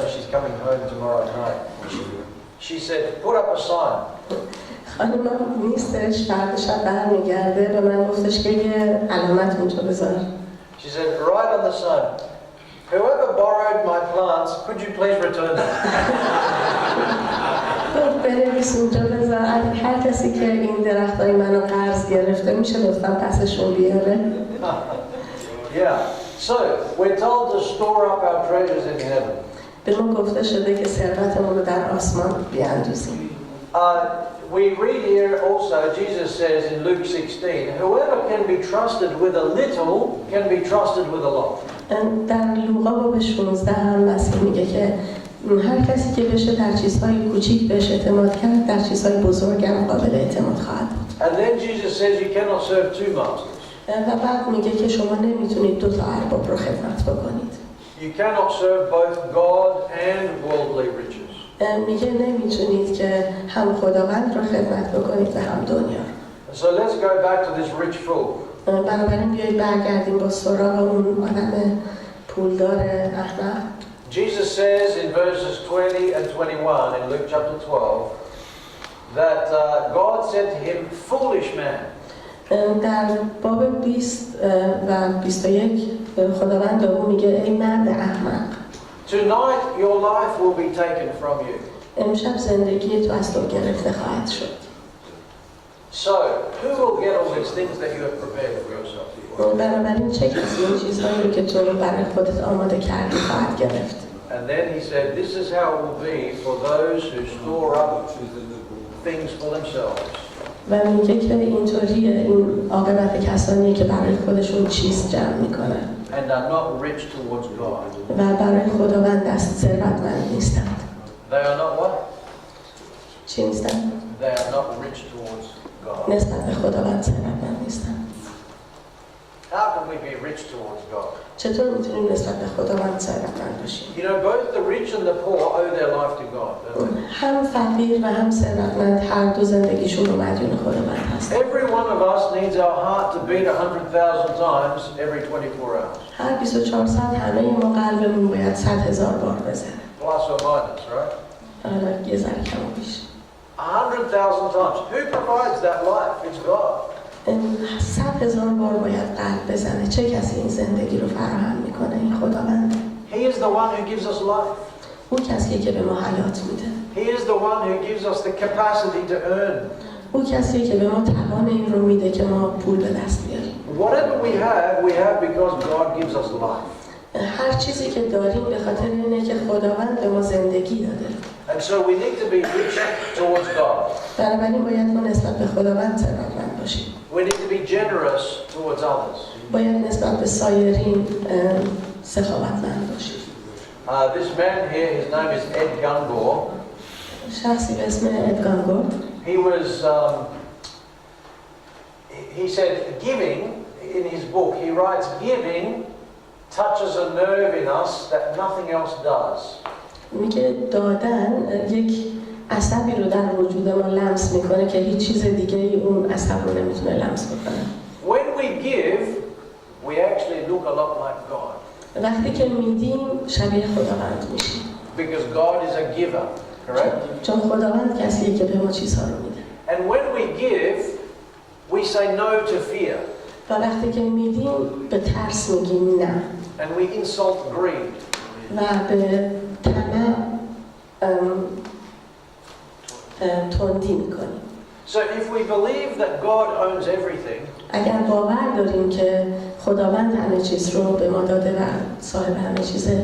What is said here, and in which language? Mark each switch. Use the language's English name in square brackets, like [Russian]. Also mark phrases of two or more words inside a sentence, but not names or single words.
[English] She's coming home tomorrow night. She said, put up a sign. [Persian] خانمم نیستش، فردا شب برمیگرده، به من گفتش که یه علامت اونجا بذار. [English] She said, write on the sign, whoever borrowed my plants, could you please return them? [Persian] بنویس اونجا بذار هر کسی که این درختای منو قرض گرفته میشه لطفاً پسشون بیاره. [English] Yeah. So we're told to store up our treasures in heaven. [Persian] به ما گفته شده که ثروتمون رو در آسمان بیاندوزیم. [English] We read here also, Jesus says in Luke 16, whoever can be trusted with a little can be trusted with a lot. [Persian] در لوقا باب 16 هم مسیح میگه که هر کسی که بشه در چیزهای کوچیک بهش اعتماد کرد در چیزهای بزرگ هم قابل اعتماد خواهد بود. [English] And then Jesus says you cannot serve 2 masters. [Persian] و بعد میگه که شما نمیتونید 2 تا ارباب رو خدمت بکنید. [English] You cannot serve both God and worldly riches. [Persian] میگه نمیتونید که هم خداوند رو خدمت بکنید و هم دنیا رو. [English] So let's go back to this rich fool. [Persian] بنابراین بیایید برگردیم با سراغ اون آدم پولدار احمق. [English] Jesus says in verses 20 and 21 in Luke chapter 12 that God said to him, foolish man. [Persian] در باب 20 و 21 خداوند به او میگه ای مرد احمق. [English] Tonight your life will be taken from you. [Persian] امشب زندگی تو از تو گرفته خواهد شد. [English] So who will get all these things that you have prepared for yourself? [Persian] بنابراین چه کسی این چیزهایی رو که تو برای خودت آماده کردی خواهد گرفت. [English] And then he said, this is how it will be for those who store up things for themselves. [Persian] و میگه که اینطوریه این عاقبت کسانی که برای خودشون چیز جمع میکنن [English] And are not rich towards God. [Persian] و برای خداوند دست ثروتمند نیستند. [English] They are not what? [Persian] چی نیستند؟ [English] They are not rich towards God. [Persian] نسبت به خداوند ثروتمند نیستند. [English] How can we be rich towards God? [Persian] چطور میتونیم نسبت به خداوند ثروتمند باشیم؟ [English] You know, both the rich and the poor owe their life to God, don't they? [Persian] هم فقیر و هم ثروتمند هر دو زندگیشون رو مدیون خداوند هستن. [English] Every one of us needs our heart to beat 100,000 times every 24 hours. [Persian] هر 24 ساعت همه ما قلبمون باید 100,000 بار بزنه. [English] Plus or minus, right? [Persian] حالا یه ذره کم و بیش. [English] 100,000 times. Who provides that life? It's God. [Persian] 100,000 بار باید قلب بزنه. چه کسی این زندگی رو فراهم میکنه؟ این خداوند. [English] He is the one who gives us life. [Persian] اون کسیه که به ما حیات میده. [English] He is the one who gives us the capacity to earn. [Persian] اون کسیه که به ما توان این رو میده که ما پول به دست بیاریم. [English] Whatever we have because God gives us life. [Persian] هر چیزی که داریم به خاطر اینه که خداوند به ما زندگی داده. [English] And so we need to be rich towards God. [Persian] بنابراین باید ما نسبت به خداوند ثروتمند باشیم. [English] We need to be generous towards others. [Persian] باید نسبت به سایرین سخاوتمند باشیم. [English] This man here, his name is Ed Gungor. [Persian] شخصی به اسم اد گانگور. [English] He said giving, in his book, he writes giving touches a nerve in us that nothing else does. [Persian] میگه دادن یک عصبی رو در وجود ما لمس میکنه که هیچ چیز دیگه ای اون عصب رو نمیتونه لمس بکنه. [English] When we give, we actually look a lot like God. [Persian] وقتی که میدیم شبیه خداوند میشیم. [English] Because God is a giver, correct? [Persian] چون خداوند کسیه که به ما چیزها رو میده. [English] And when we give, we say no to fear. [Persian] و وقتی که میدیم به ترس میگیم نه. [English] And we insult greed. [Persian] و به طمع تندی میکنیم. [English] So if we believe that God owns everything, [Persian] اگر باور داریم که خداوند همه چیز رو به ما داده و صاحب همه چیزه،